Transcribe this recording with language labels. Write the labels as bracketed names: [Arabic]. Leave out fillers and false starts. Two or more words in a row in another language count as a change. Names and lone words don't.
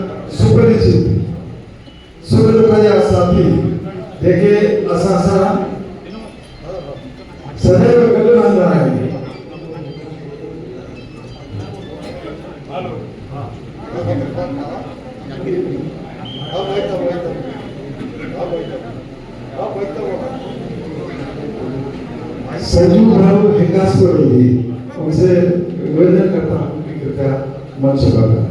[Sindhi] सुपरिचित सुख दुख जा साथी जेके असां सां सदैव गॾु रहंदा आहिनि संजू भाव विकासपुर जी [Hindi] उनसे निवेदन करता हूँ कि कृपया मंच पर